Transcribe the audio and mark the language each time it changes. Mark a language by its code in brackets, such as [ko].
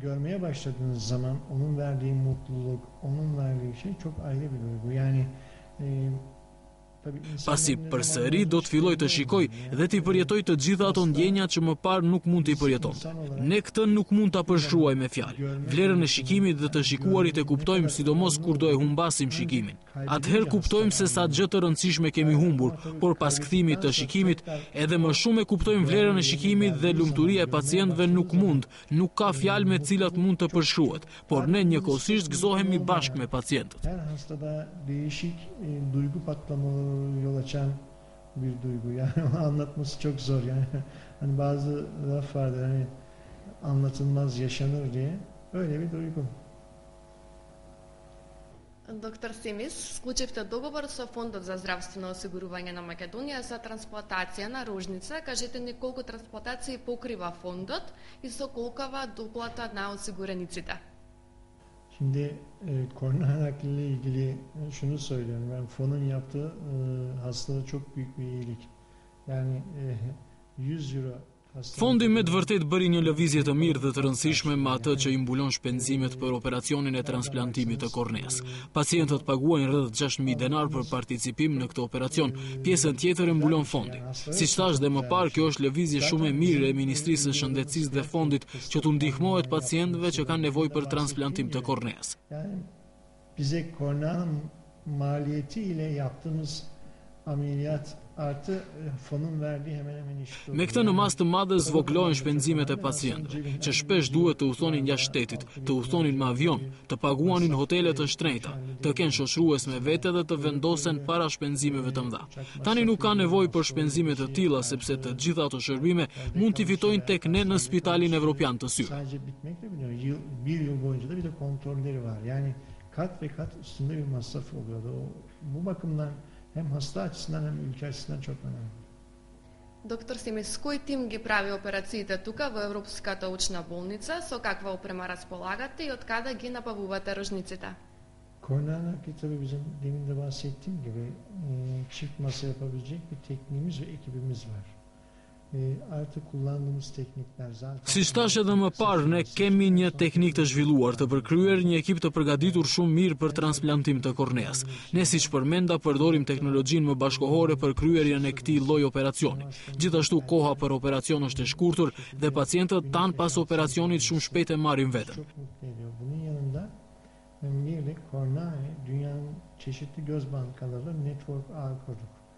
[tr] Görmeye başladığınız zaman onun verdiği mutluluk, onun verdiği şey çok ayrı bir duygu. Yani [sq] Pasi përsëri do të filloj të shikoj dhe t'i përjetoj të gjitha ato ndjenja që më parë nuk mund t'i përjeton. Ne këtë nuk mund t'a përshkruaj me fjalë. Vlerën e shikimit dhe të shikuarit e kuptojmë sidomos kur do e humbasim shikimin. Atëherë kuptojmë se sa gjë të rëndësishme kemi humbur, por pas kthimit të shikimit edhe më shumë e kuptojmë vlerën e shikimit dhe lumturia e pacientëve nuk ka fjalë me cilat mund të përshkruhet, por ne njëkohësisht gëzohemi bashkë me pacientët. [tr] Her hastada değişik duygu patlamaları yol açan bir duygu. Yani anlatması çok zor yani. Hani bazı laf vardır hani anlatılmaz yaşanır diye. Öyle bir duygu. [mk] Доктор Семис, склучивте договор со Фондот за здравствено осигурување на Македонија за трансплантација на рожница. Кажете ни колку трансплантации покрива фондот и со колкава доплата на осигурениците? [tr] Şimdi kornea nakliyle ilgili şunu söylüyorum. Ben fonun yaptığı hastada çok büyük bir iyilik. Yani 100 euro. [sq] Fondi me të vërtet bëri një lëvizje të mirë dhe të rëndësishme me atë që i mbulon shpenzimet për operacionin e transplantimit të korneas. Pacientët paguajnë rreth 6.000 denar për participim në këtë operacion, pjesën tjetër e mbulon fondi. Siç thash dhe më parë, kjo është lëvizje shumë e mirë e Ministrisë së Shëndetësisë dhe fondit që t'u ndihmohet pacientëve që kanë nevojë për transplantim të korneas. [tr] Yani bize korneanın maliyetiyle yaptığımız ameliyat artı fonun verdiği hemen hemen eşit. [sq] Me këtë në masë të madhe zvoglohen shpenzimet e pacientëve, që shpesh duhet të udhtonin jashtë shtetit, të udhtonin me avion, të paguanin hotele të shtrenjta, të kenë shoqërues me vete dhe të vendosen para shpenzimeve të mëdha. Tani nuk ka nevojë për shpenzime të tilla sepse të gjitha ato shërbime mund t'i fitojnë tek ne në Spitalin Evropian të Syrit. [tr] Sadece bitmek de biliyor. Bir yıl boyunca da bir de kontrolleri var. Yani kat ve kat üstünde bir masraf oluyordu. Bu bakımdan hem hasta açısından hem ülke açısından çok önemli. [mk] Доктор Семис, кој тим ги прави операциите тука во Европската учна болница, со каква опрема располагате и од каде ги набавувате рожниците? [tr] Kornea nakli tabii bizim demin de bahsettiğim gibi çift masa yapabilecek bir tekniğimiz ve ekibimiz var. Artık kullandığımız teknikler zaten. [sq] Siç thash edhe më parë, ne kemi një teknik të zhvilluar, të përkryer, një ekip të përgatitur shumë mirë për transplantim të korneas. Ne siç përmenda përdorim teknologjinë më bashkohore për kryerjen e këtij lloji operacioni. Gjithashtu koha për operacion është e shkurtër dhe pacientët tan pas operacionit shumë shpejt e marrin veten. [tr] Çok mutlu ediyor. Bunun yanında bir de kornea dünyanın çeşitli göz bankalarıyla network ağ kurduk.